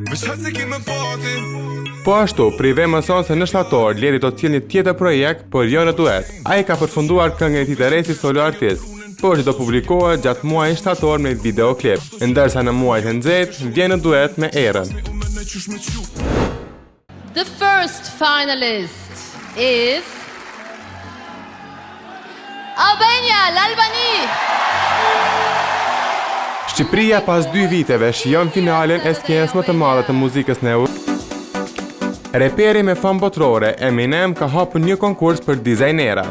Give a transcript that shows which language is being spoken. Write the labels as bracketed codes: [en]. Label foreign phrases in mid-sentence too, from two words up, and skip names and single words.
[sq] Po ashtu, Prive mëson se në shtator, Ledri do të cilë një tjetër projekt, por jo në duet. Ai ka përfunduar këngën e tij të re si solo artist, por që do publikohet gjatë muajit shtator me videoklip, ndërsa në muajt e nxehtë vjen në duet me Erën. [en] The first finalist is Albania, l'Albani. [sq] Shqipëria pas 2 viteve shijon finalen e skenës më të madhe të muzikës në Europë. Reperi me famë botërore, Eminem ka hapur një konkurs për dizajnerat.